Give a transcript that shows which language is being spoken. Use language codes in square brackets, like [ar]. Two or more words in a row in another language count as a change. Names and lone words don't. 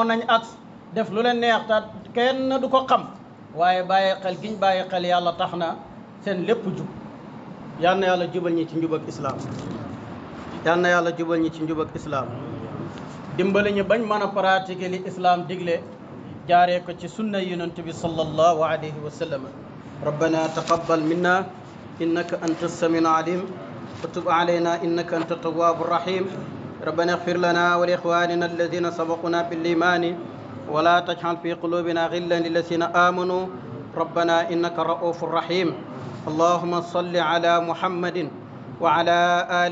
[wo] nañ ak def lu leen neex ta kenn du ko xam waaye bàyyi xel giñ bàyyi xel yàlla tax na seen lépp jub yal na yàlla jubal ñi ci njub ak islaam yal na yàlla jubal ñi ci njub ak islaam dimbali ñu bañ mën a pratiquer li islaam digle jaaree ko ci sunna yonent bi [ar] صلى الله عليه وسلم ربنا تقبل منا إنك أنت السميع العليم وتب علينا إنك أنت التواب الرحيم ربنا اغفر لنا ولإخواننا الذين سبقونا بالإيمان ولا تجعل في قلوبنا غلا للذين آمنوا ربنا إنك رؤوف رحيم اللهم صل على محمد وعلى آل